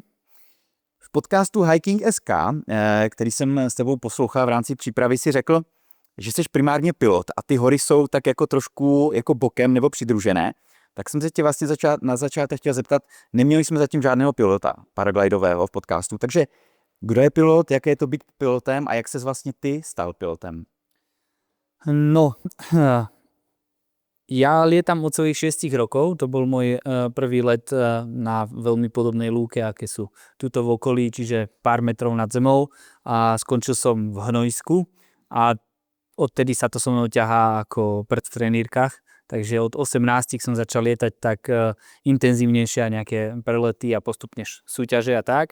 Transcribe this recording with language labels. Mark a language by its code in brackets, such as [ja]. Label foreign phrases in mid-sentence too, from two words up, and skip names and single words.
[cs] V podcastu Hiking SK, který jsem s tebou poslouchal v rámci přípravy, si řekl, že jsi primárně pilot a ty hory jsou tak jako trošku jako bokem nebo přidružené. Tak jsem se tě vlastně na začátek chtěl zeptat, neměli jsme zatím žádného pilota paraglidového v podcastu, takže kdo je pilot, jaké je to být pilotem a jak ses vlastně ty stal pilotem? No, [sk] ja lietam od svojich 6 rokov, to bol môj prvý let na veľmi podobnej lúke, aké sú tuto v okolí, čiže pár metrov nad zemou a skončil som v hnojsku a odtedy sa to so mnou ťahá ako prd v trenírkach, takže od 18 som začal lietať tak intenzívnejšie a nejaké prelety a postupne súťaže a tak.